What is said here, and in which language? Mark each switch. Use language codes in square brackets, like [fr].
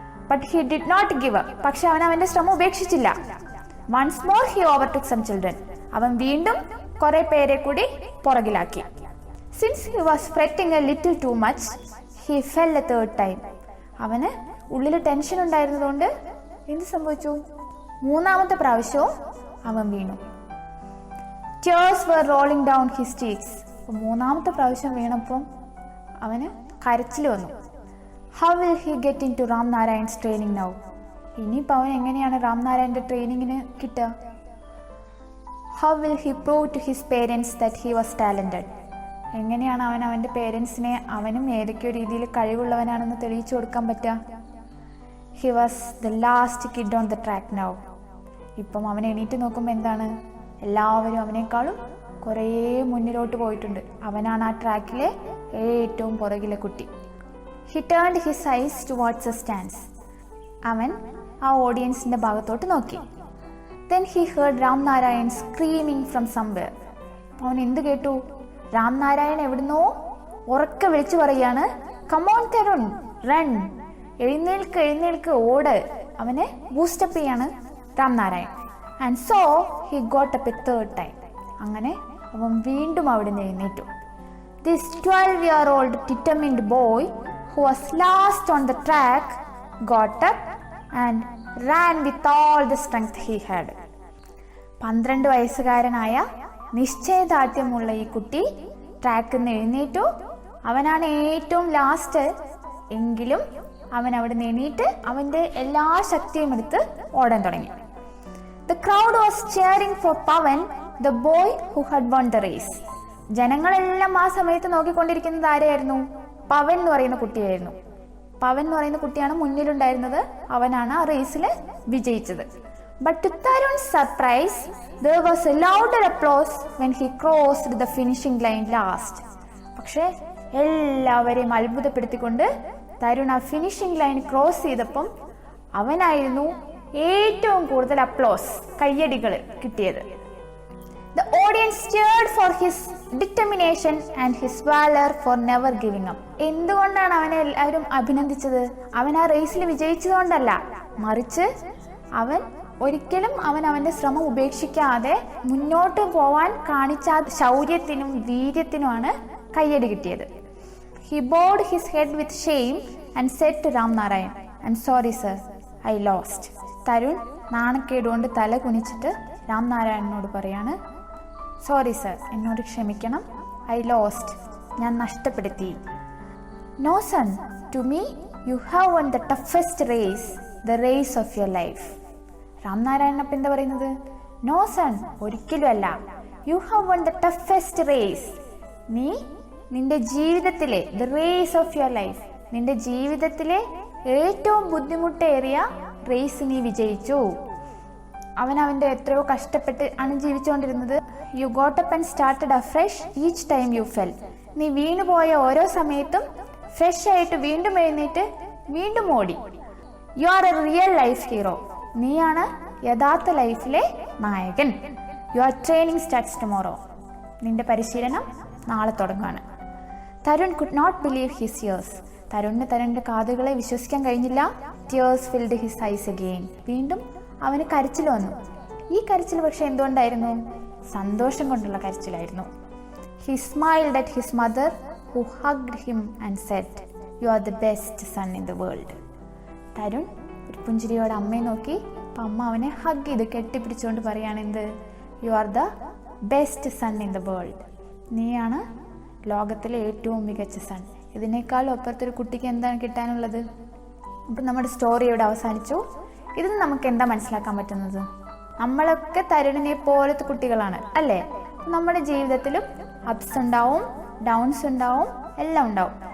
[en] But he did not give up. [ml] പക്ഷെ അവൻ അവന്റെ ശ്രമം ഉപേക്ഷിച്ചില്ല. [en] Once more he overtook some children. [ml] അവൻ വീണ്ടും കുറെ പേരെ കൂടി പുറകിലാക്കി. [en] Since he was fretting a little too much, he fell a third time. [ml] അവന് ഉള്ളിൽ ടെൻഷൻ ഉണ്ടായിരുന്നതുകൊണ്ട് എന്ത് സംഭവിച്ചു? മൂന്നാമത്തെ പ്രാവശ്യവും അവൻ വീണു. [en] Tears were rolling down his cheeks. [ml] മൂന്നാമത്തെ പ്രാവശ്യം വീണപ്പോൾ അവന് കരച്ചിൽ വന്നു. [en] How will he get into Ram Narayan's training now? [ml] ഇനിയിപ്പോൾ അവൻ എങ്ങനെയാണ് രാം നാരായണന്റെ ട്രെയിനിങ്ങിന് കിട്ടുക? [en] How will he prove to his parents that he was talented? [ml] എങ്ങനെയാണ് അവൻ അവൻ്റെ പേരൻസിനെ അവനും ഏതൊക്കെയോ രീതിയിൽ കഴിവുള്ളവനാണെന്ന് തെളിയിച്ചു കൊടുക്കാൻ പറ്റുക? [en] He was the last kid on the track now. [ml] ഇപ്പം അവൻ എണീറ്റ് നോക്കുമ്പോൾ എന്താണ്? എല്ലാവരും അവനേക്കാളും കുറേ മുന്നിലോട്ട് പോയിട്ടുണ്ട്. അവനാണ് ആ ട്രാക്കിലെ ഏറ്റവും പുറകിലെ കുട്ടി. [en] He turned his eyes towards the stands. [ml] അവൻ ആ ഓഡിയൻസിന്റെ ഭാഗത്തോട്ട് നോക്കി. [en] Then he heard Ram Narayan screaming from somewhere. [ml] അവൻ എന്ത് കേട്ടു? രാം നാരായൺ എവിടുന്നോ ഉറക്കെ വിളിച്ചു പറയാണ്, [en] "Come on [ml] തരുൺ, [en] run! [ml] എഴുന്നേൽക്ക്, എഴുന്നേൽക്ക്, ഓട്!" അവനെ ബൂസ്റ്റപ്പ് ചെയ്യാണ് Ram Narayan. [en] And so he got up a third time. [ml] അങ്ങനെ അവൻ വീണ്ടും അവിടെ നിന്ന് എഴുന്നേറ്റു. [en] This 12-year-old determined boy who was last on the track got up and ran with all the strength he had. [ml] 12 വയസ്സുകാരനായ നിശ്ചയദാർഢ്യമുള്ള ഈ കുട്ടി ട്രാക്കിൽ നിന്ന് എഴുന്നേറ്റു. അവനാണ് ഏറ്റവും ലാസ്റ്റ് എങ്കിലും അവൻ അവിടെ നിന്ന് എണീറ്റ് അവൻ്റെ എല്ലാ ശക്തിയും എടുത്ത് ഓടാൻ തുടങ്ങി. [en] The crowd was cheering for Pavan, the boy who had won the race. [ml] ജനങ്ങളെല്ലാം ആ സമയത്ത് നോക്കിക്കൊണ്ടിരിക്കുന്നത് ആരെയായിരുന്നു? പവൻ എന്ന് പറയുന്ന കുട്ടിയായിരുന്നു. പവൻ എന്ന് പറയുന്ന കുട്ടിയാണ് മുന്നിലുണ്ടായിരുന്നത്. അവനാണ് ആ റേസിൽ വിജയിച്ചത്. [en] But to Tarun's surprise, there was a louder applause when he crossed the finishing line last. [ml] പക്ഷേ എല്ലാവരെയും അത്ഭുതപ്പെടുത്തിക്കൊണ്ട് തരുൺ ആ ഫിനിഷിംഗ് ലൈൻ ക്രോസ് ചെയ്തപ്പം അവനായിരുന്നു ഏറ്റവും കൂടുതൽ അപ്ലോസ്, കയ്യടികൾ കിട്ടിയത്. [en] The audience cheered for his determination and his valor for never giving up. [ml] എന്തുകൊണ്ടാണ് അവനെ എല്ലാവരും അഭിനന്ദിച്ചത്? അവൻ ആ റേസിൽ വിജയിച്ചതുകൊണ്ടല്ല, മറിച്ച് ഒരിക്കലും അവന്റെ ശ്രമം ഉപേക്ഷിക്കാതെ മുന്നോട്ട് പോവാൻ കാണിച്ച ശൗര്യത്തിനും വീര്യത്തിനുമാണ് കയ്യടി കിട്ടിയത്. [en] He bowed his head with shame and said to Ram Narayan, "I'm sorry sir, I lost." [ml] Tarun നാണക്കേടുകൊണ്ട് തല കുനിച്ചിട്ട് രാം നാരായണനോട് പറയാണ്, "സോറി സർ, എന്നോട് ക്ഷമിക്കണം. [en] I lost, [ml] ഞാൻ നഷ്ടപ്പെടുത്തി." [en] "No son, to me you have won the toughest race, the race of your life." [ml] Ram Narayanan അപ്പം എന്താ പറയുന്നത്? [en] "no son, [ml] ഒരിക്കലും അല്ല. [en] You have won the toughest race. [ml] നീ നിന്റെ ജീവിതത്തിലെ [en] the race of your life, [ml] നിന്റെ ജീവിതത്തിലെ ഏറ്റവും ബുദ്ധിമുട്ടേറിയ റേസ് നീ വിജയിച്ചു." അവൻ്റെ എത്രയോ കഷ്ടപ്പെട്ട് ആണ് ജീവിച്ചുകൊണ്ടിരുന്നത്. [en] "You got up and started afresh each time you fell." [ml] നീ വീണുപോയ ഓരോ സമയത്തും ഫ്രഷ് ആയിട്ട് വീണ്ടും എഴുന്നേറ്റ് വീണ്ടും ഓടി. [en] "You are a real life hero." [ml] നീയാണ് യഥാർത്ഥ ലൈഫിലെ നായകൻ. [en] "Your training starts tomorrow." [ml] നിന്റെ പരിശീലനം നാളെ തുടങ്ങാണ്. [en] Tarun could not believe his ears. [ml] തരുണിന് തരുണിന്റെ കാതുകളെ വിശ്വസിക്കാൻ കഴിഞ്ഞില്ല. [en] Tears filled his eyes again. [ml] വീണ്ടും അവന് കരച്ചിൽ വന്നു. ഈ കരച്ചിൽ പക്ഷെ എന്തുകൊണ്ടായിരുന്നു? സന്തോഷം കൊണ്ടുള്ള കരച്ചിലായിരുന്നു. [en] He smiled at his mother who hugged him and said, "You are the best son in the world." [ml] Tarun ഒരു പുഞ്ചിരിയോടെ അമ്മയെ നോക്കി. അപ്പം അമ്മ അവനെ ഹഗ് ചെയ്ത് കെട്ടിപ്പിടിച്ചുകൊണ്ട് പറയാണ് എന്ത്? [en] "You are the best son in the world." [ml] നീയാണ് ലോകത്തിലെ ഏറ്റവും മികച്ച സൺ. ഇതിനേക്കാളും അപ്പുറത്തൊരു കുട്ടിക്ക് എന്താണ് കിട്ടാനുള്ളത്? അപ്പം നമ്മുടെ സ്റ്റോറി ഇവിടെ അവസാനിച്ചു. ഇതിൽ നമുക്ക് എന്താ മനസ്സിലാക്കാൻ പറ്റുന്നത്? നമ്മളൊക്കെ തരുണിനെ പോലത്തെ കുട്ടികളാണ് അല്ലേ? നമ്മുടെ ജീവിതത്തിലും അപ്സ് ഉണ്ടാവും, ഡൗൺസ് ഉണ്ടാവും, എല്ലാം ഉണ്ടാവും.